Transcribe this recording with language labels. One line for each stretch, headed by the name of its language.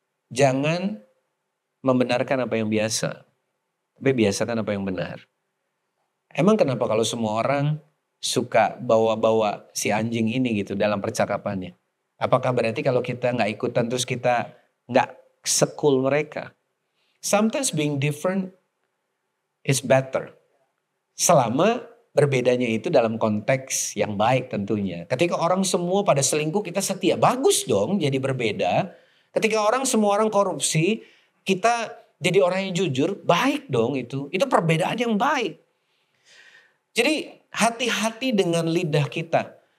Indonesian: Jangan membenarkan apa yang biasa. Tapi biasakan apa yang benar. Emang kenapa kalau semua orang suka bawa-bawa si anjing ini gitu dalam percakapannya? Apakah berarti kalau kita nggak ikutan terus kita nggak sekul mereka?
English: Sometimes being different is better.
Indonesian: Selama berbedanya itu dalam konteks yang baik tentunya. Ketika orang semua pada selingkuh kita setia. Bagus dong jadi berbeda. Ketika semua orang korupsi kita jadi orang yang jujur. Baik dong itu. Itu perbedaan yang baik. Jadi hati-hati dengan lidah kita.